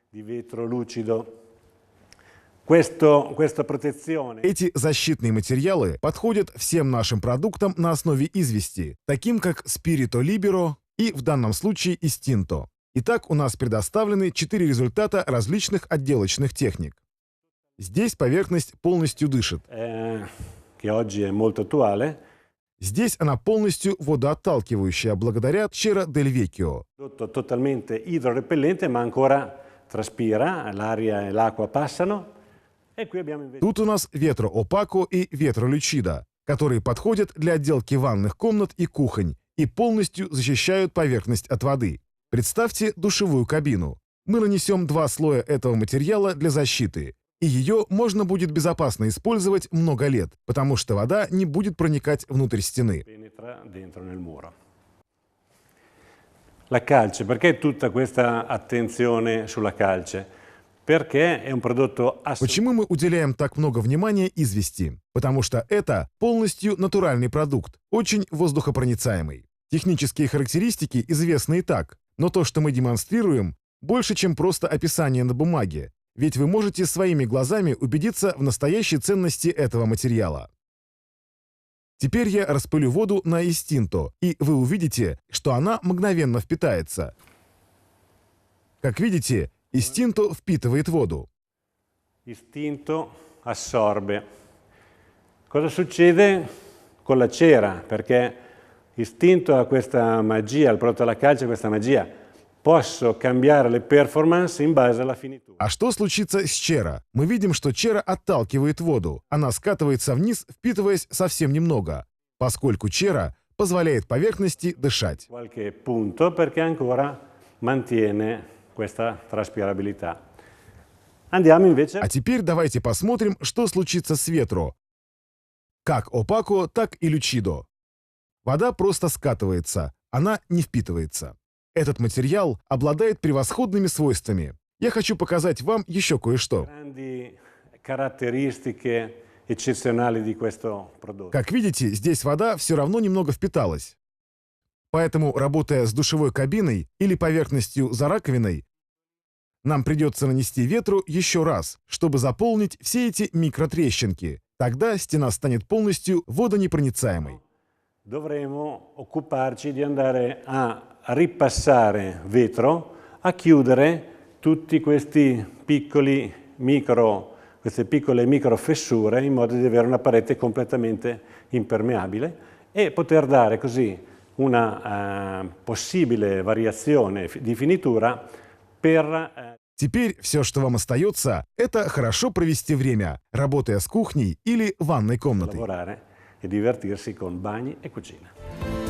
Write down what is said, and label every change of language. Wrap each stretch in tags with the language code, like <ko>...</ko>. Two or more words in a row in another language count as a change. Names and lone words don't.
<ru>Эти защитные материалы подходят всем нашим продуктам на основе извести, таким как Spirito Libero и в данном случае Istinto. Итак, у нас предоставлены 4 результата различных отделочных техник. Здесь поверхность полностью дышит. Здесь она полностью водоотталкивающая благодаря Cera del Vecchio.</ru> <it>Totalmente idrorepellente, ma ancora traspira, l'aria e l'acqua passano. E qui abbiamo invece...</it> <ru>Тут у нас Vetro Opaco и Vetro Lucido, которые подходят для отделки ванных комнат и кухонь и полностью защищают поверхность от воды. Представьте душевую кабину. Мы нанесем 2 слоя этого материала для защиты, и ее можно будет безопасно использовать много лет, потому что вода не будет проникать внутрь стены.</ru> <it>La calce, perché tutta questa attenzione sulla calce? Perché è un prodotto</it> <ru>Почему мы уделяем так много внимания извести? Потому что это полностью натуральный продукт, очень воздухопроницаемый. Технические характеристики известны и так, но то, что мы демонстрируем, больше, чем просто описание на бумаге, ведь вы можете своими глазами убедиться в настоящей ценности этого материала. Теперь я распылю воду на Istinto, и вы увидите, что она мгновенно впитается. Как видите, Istinto впитывает воду.</ru> <it>Istinto assorbe. Cosa succede con la cera? Perché Istinto ha questa magia, il prodotto alla calce ha questa magia. Posso cambiare le performance in base alla finitura.</it> <ru>А что случится с чера? Мы видим, что чера отталкивает воду. Она скатывается вниз, впитываясь совсем немного, поскольку чера позволяет поверхности дышать.</ru> <it>Qualche punto perché ancora mantiene questa traspirabilità. Andiamo invece.</it> <ru>А теперь давайте посмотрим, что случится с Vetro. Как Opaco, так и Lucido. Вода просто скатывается, она не впитывается. Этот материал обладает превосходными свойствами. Я хочу показать вам еще кое-что. Как видите, здесь вода все равно немного впиталась. Поэтому, работая с душевой кабиной или поверхностью за раковиной, нам придется нанести ветру еще раз, чтобы заполнить все эти микротрещинки. Тогда стена станет полностью водонепроницаемой.</ru> <it>Dovremo occuparci di andare a ripassare vetro, a chiudere tutti questi queste piccole micro fessure in modo di avere una parete completamente impermeabile e poter dare così una possibile variazione di finitura per...</it> <ru>Теперь все, что вам остается, это хорошо провести время, работая с кухней или ванной комнатой.</ru> <it>E divertirsi con bagni e cucina.</it>